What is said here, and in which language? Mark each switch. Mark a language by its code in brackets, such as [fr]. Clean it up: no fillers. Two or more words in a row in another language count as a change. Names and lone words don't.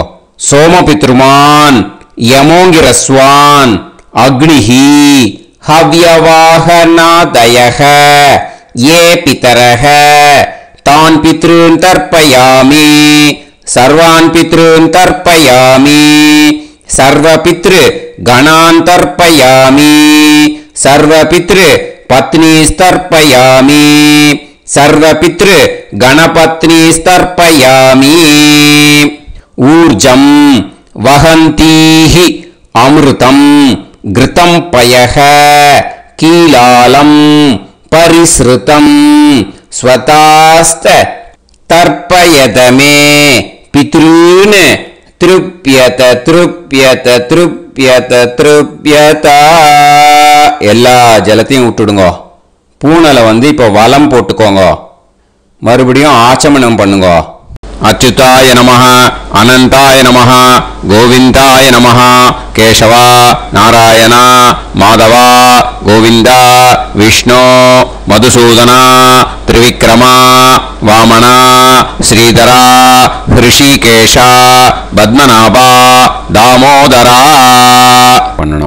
[sa] सोमपितृमान् यमोऽङ्गिरस्वान् अग्निः हव्यवाहनादयः ये पितरः तान् पितॄन् तर्पयामि सर्वान् पितॄन् तर्पयामि सर्व पितृ गणान् तर्पयामि सर्व पितृ पत्नीस्तर्पयामि सर्व पितृ गणपत्नीस्तर्पयामि. ऊर्जं वहन्तीः अमृतं घृतं पयः कीलालं परिस्रुतम् स्वधास्थ तर्पयतमे पितॄन् तृप्यत तृप्यत तृप्यत तृप्यत. [ta] எல்லா ஜலத்தையும் விட்டுடுங்க. பூனலை வந்து இப்போ வலம் போட்டுக்கோங்க. மறுபடியும் ஆச்சமனம் பண்ணுங்க. [sa] अच्युताय नमः अनन्ताय नमः गोविन्दाय नमः केशवा नारायणा माधवा गोविन्दा विष्णु मधुसूदना त्रिविक्रमा वामना श्रीधरा हृषीकेशा पद्मनाभा दामोदरा பண்ணணும்.